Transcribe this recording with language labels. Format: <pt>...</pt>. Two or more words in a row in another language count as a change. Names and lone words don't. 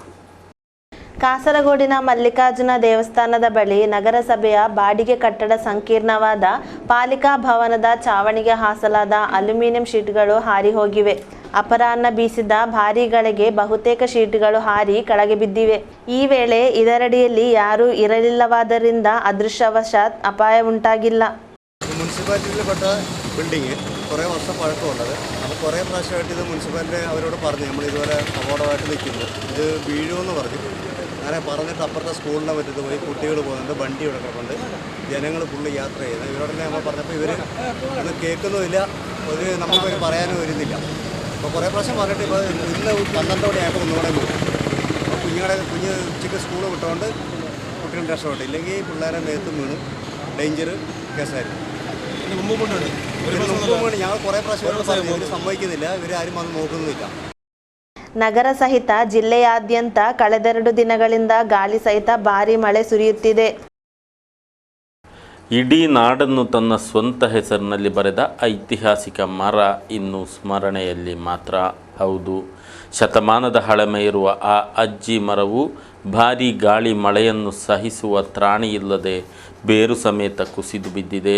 <kn>ಕಾಸರಗೋಡಿನ ಮಲ್ಲಿಕಾರ್ಜುನ ದೇವಸ್ಥಾನದ ಬಳಿ ನಗರಸಭೆಯ ಬಾಡಿಗೆ ಕಟ್ಟಡ ಸಂಕೀರ್ಣವಾದ ಪಾಲಿಕಾ ಭವನದ ಚಾವಣಿಗೆ ಹಾಸಲಾದ ಅಲ್ಯೂಮಿನಿಯಂ ಶೀಟ್ಗಳು ಹಾರಿ ಹೋಗಿವೆ. ಅಪರಾಹ್ನ ಬೀಸಿದ ಭಾರೀ ಗಾಳಿಗೆ ಬಹುತೇಕ ಶೀಟ್ಗಳು ಹಾರಿ ಕೆಳಗೆ ಬಿದ್ದಿವೆ. ಈ ವೇಳೆ ಇದರಡಿಯಲ್ಲಿ ಯಾರೂ ಇರಲಿಲ್ಲವಾದ್ದರಿಂದ ಅದೃಷ್ಟವಶಾತ್ ಅಪಾಯ ಉಂಟಾಗಿಲ್ಲ.</kn> <ml>മുനിസിപ്പാലിറ്റിയിൽപ്പെട്ട ബിൽഡിങ് കുറേ വർഷം പഴക്കമുള്ളത്. അപ്പോൾ കുറേ പ്രാവശ്യമായിട്ട് ഇത് മുനിസിപ്പാലിറ്റി അവരോട് പറഞ്ഞു, നമ്മളിതുപോലെ അപകടമായിട്ട് നിൽക്കുന്നു, ഇത് വീഴുമെന്ന് പറഞ്ഞു. അങ്ങനെ പറഞ്ഞിട്ട് അപ്പുറത്തെ സ്കൂളിൻ്റെ പറ്റത്ത് പോയി കുട്ടികൾ പോകുന്നുണ്ട്, വണ്ടി ഇവിടെ കിടപ്പുണ്ട്, ജനങ്ങൾ ഫുള്ള് യാത്ര ചെയ്യുന്നത്. ഇവരോടൊക്കെ നമ്മൾ പറഞ്ഞപ്പോൾ ഇവർ ഒന്നും കേൾക്കുന്നുമില്ല, നമുക്കൊരു പറയാനും വരുന്നില്ല. അപ്പോൾ കുറേ പ്രാവശ്യം പറഞ്ഞിട്ട് ഇപ്പോൾ ഇന്ന് 12 ആയപ്പോൾ ഒന്നുകൂടെ പോയി. അപ്പോൾ കുഞ്ഞ് ഉച്ചയ്ക്ക് സ്കൂൾ വിട്ടുകൊണ്ട് കുട്ടികൾ രക്ഷപ്പെട്ടു. ഇല്ലെങ്കിൽ പിള്ളേരെ മേത്തും വീണു ഡേഞ്ചർ കേസായിരുന്നു. ഞങ്ങൾ കുറേ പ്രാവശ്യം ഇവർ സമ്മതിക്കുന്നില്ല, ഇവരാരും വന്ന് നോക്കുന്നുമില്ല.</ml> <kn>ನಗರ ಸಹಿತ ಜಿಲ್ಲೆಯಾದ್ಯಂತ ಕಳೆದ 2 ದಿನಗಳಿಂದ ಗಾಳಿ ಸಹಿತ ಭಾರೀ ಮಳೆ ಸುರಿಯುತ್ತಿದೆ. ಇಡೀ ನಾಡನ್ನು ತನ್ನ ಸ್ವಂತ ಹೆಸರಿನಲ್ಲಿ ಬರೆದ ಐತಿಹಾಸಿಕ ಮರ ಇನ್ನು ಸ್ಮರಣೆಯಲ್ಲಿ ಮಾತ್ರ. ಹೌದು, ಶತಮಾನದ ಹಳಮೆ ಇರುವ ಆ ಅಜ್ಜಿ ಮರವು ಭಾರೀ ಗಾಳಿ ಮಳೆಯನ್ನು ಸಹಿಸುವ ತ್ರಾಣಿಯಿಲ್ಲದೆ ಬೇರು ಸಮೇತ ಕುಸಿದು ಬಿದ್ದಿದೆ.</kn>